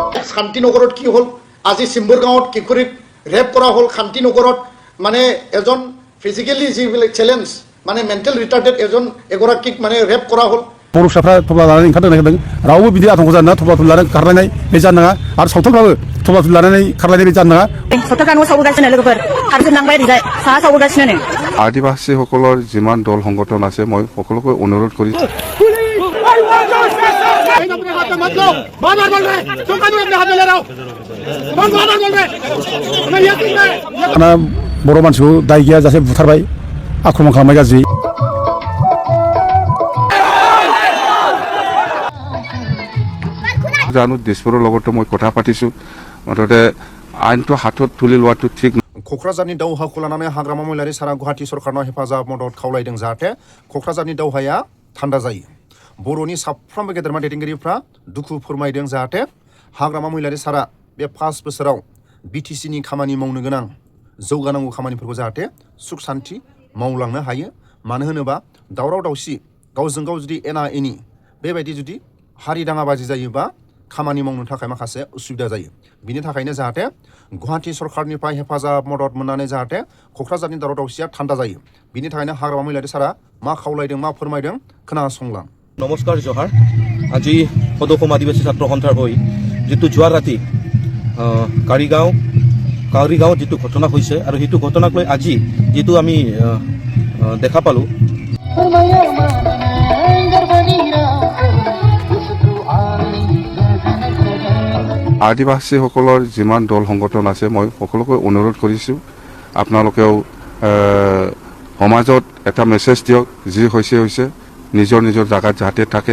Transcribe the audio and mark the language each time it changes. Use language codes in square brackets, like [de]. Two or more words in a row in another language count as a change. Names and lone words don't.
[as] শান্তিনগৰত কি হ'ল, আজি চিম্বৰ গাঁৱত কিশোৰীক ৰেপ কৰা হ'ল শান্তিনগৰত। মানে এজন ফিজিকেলি যিবিলাক চেলেঞ্জ মানে [en] mental retarded [as] এগৰাকীক মানে ৰেপ কৰা হ'ল। [brx] बर' फिसाफ्रा थफ्ला लानानै ओंखारनो नागिरदों, रावबो बिदि आतंक जानो नाङा, थफ्ला लानानै खारलायनाय बे जानो नाङा, आरो सावथालफ्राबो थफ्ला लानानै खारलायनाय बे जानो नाङा। सावथालफ्रा न'आव सावगासिनो लोगोफोर खारजोबनांबाय ओरैजाय साहा सावगासिनो नै। [as] आदिबासीসকলৰ যিমান দল সংগঠন আছে মই সকলোকে অনুৰোধ কৰি [brx] बर' मानसिखौ दाय गैया जासे बुथारबाय, आक्रमण खालामबाय गाज्रि। [as] জানো দিছপুৰৰ লগতো মই কথা পাতিছোঁ, মুঠতে আইনটো হাতত তুলি লোৱাটো ঠিক। [brx] क'क्राझारनि दावहाखौ लानानै हाग्रामा महिलारि सारा गुवाहाटी सरकारनाव हेफाजाब मदद खावलायदों जाहाथे क'क्राझारनि दावहाया थान्दा जायो। बर'नि साफ्रोमबो गेदेरमा दैदेनगिरिफ्रा दुखु फोरमायदों जाहाथे हाग्रामा महिलारि सारा बे 5 बोसोराव बिटिसिनि खामानि मावनो गोनां जौगानांगौ खामानिफोरखौ जाहाथे सुख शान्ति मावलांनो हायो। मानो होनोबा दावराव दावसि गावजों गाव जुदि एना एनि बेबायदि जुदि हारि दाङाबाजि जायोबा खामानि मावनो थाखाय माखासे उसुबिदा जायो। बिनि थाखायनो जाहाथे गुवाहाटी सरकारनिफ्राय हेफाजाब मदद मोननानै जाहाथे क'क्राझारनि दावराव दावसिया थान्दा जायो। बिनि थाखायनो हाग्रामा महिलारि सारा मा खावलायदों मा फोरमायदों खोनासंलां। नमस्कार जोहार। [as] আজি সদৌ আদিবাসী ছাত্ৰ সন্থাৰ হৈ যিটো যোৱা ৰাতি কাউৰীগাঁও যিটো ঘটনা হৈছে আৰু সেইটো ঘটনাক লৈ আজি যিটো আমি দেখা পালোঁ, আদিবাসীসকলৰ যিমান দল সংগঠন আছে মই সকলোকে অনুৰোধ কৰিছোঁ, আপোনালোকেও সমাজত এটা মেছেজ দিয়ক, যি হৈছে নিজৰ নিজৰ জাগাত যাতে থাকে।